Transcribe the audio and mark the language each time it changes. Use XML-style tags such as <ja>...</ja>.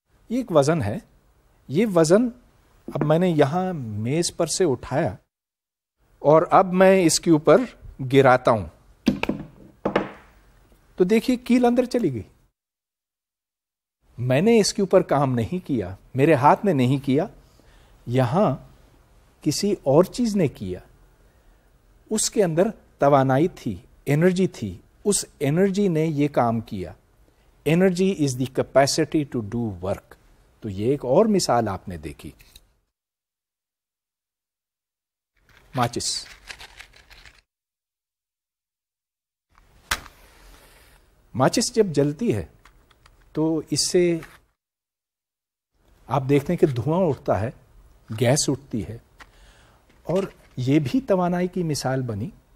<ur>یہ ایک وزن ہے. یہ وزن اب میں نے یہاں میز پر سے اٹھایا اور اب میں اس کے اوپر گراتا ہوں تو دیکھیے کیل اندر چلی گئی. میں نے اس کے اوپر کام نہیں کیا, میرے ہاتھ نے نہیں کیا, یہاں کسی اور چیز نے کیا. اس کے اندر توانائی تھی, انرجی تھی, اس انرجی نے یہ کام کیا.</ur> <en>Energy is the capacity to do work.</en> <ur>تو یہ ایک اور مثال آپ نے دیکھی. ماچس, ماچس جب جلتی ہے تو اس سے آپ دیکھتے ہیں کہ دھواں اٹھتا ہے, گیس اٹھتی ہے, اور یہ بھی توانائی کی مثال بنی.</ur>